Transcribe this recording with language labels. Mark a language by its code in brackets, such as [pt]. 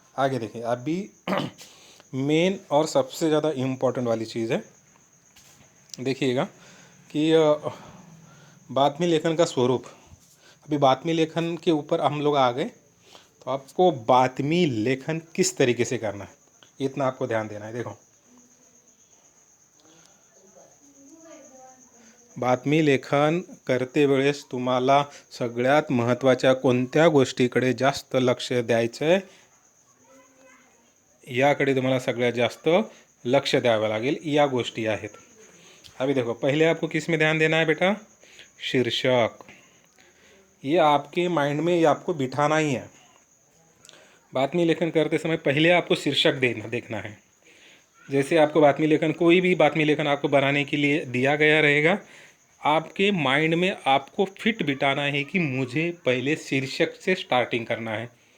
[hi] आगे देखिए, अभी मेन और सबसे ज़्यादा इम्पोर्टेंट वाली चीज़ है, देखिएगा कि बातमी लेखन का स्वरूप। अभी बातमी लेखन के ऊपर हम लोग आ गए, तो आपको बातमी लेखन किस तरीके से करना है इतना आपको ध्यान देना है। [mr] देखो, बातमी लेखन करते वेळेस तुम्हाला सगळ्यात महत्त्वाच्या कोणत्या गोष्टीकडे जास्त लक्ष द्यायचं आहे, याकडे तुम्हाला सगळ्यात जास्त लक्ष द्यावं लागेल। या गोष्टी आहेत। [hi] अभी देखो, पहले आपको किस में ध्यान देना है बेटा? शीर्षक। ये आपके माइंड में ये आपको बिठाना ही है। बातमी लेखन करते समय पहले आपको शीर्षक देखना है। जैसे आपको बातमी लेखन, कोई भी बातमी लेखन आपको बनाने के लिए दिया गया रहेगा, आपके माइंड में आपको फिट बिठाना है कि मुझे पहले शीर्षक से स्टार्टिंग करना है।